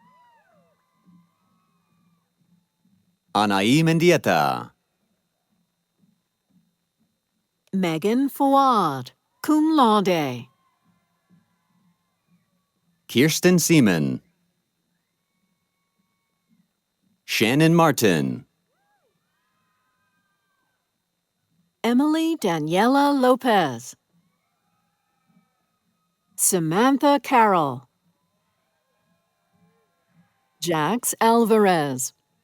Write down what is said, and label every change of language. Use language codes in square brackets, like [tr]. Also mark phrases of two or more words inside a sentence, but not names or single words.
[en] Anaí Mendieta. Megan Fawad, [la] cum laude. [en] Kirsten Seaman. Shannon Martin. Emily Daniela Lopez. Samantha Carroll. Jax Alvarez.